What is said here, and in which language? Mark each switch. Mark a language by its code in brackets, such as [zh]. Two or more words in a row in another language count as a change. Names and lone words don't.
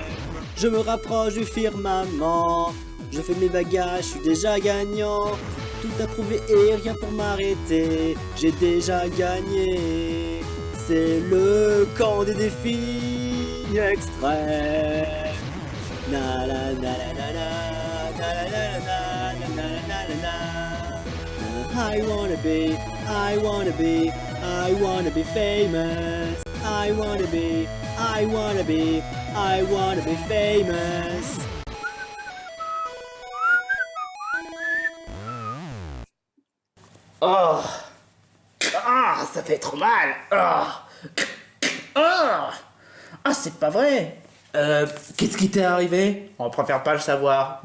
[fr] Je me rapproche du firmament. Je fais mes bagages, je suis déjà gagnant. Tout à prouver et rien pour m'arrêter. J'ai déjà gagné. C'est le camp des défis extrêmes. Na la na la la la, na la la la la, na la la la. [en] I wanna be famous. I wanna be famous. [fr] Oh, ah, ça fait trop mal. Ah, c'est pas vrai. Qu'est-ce qui t'est arrivé? On préfère pas le savoir.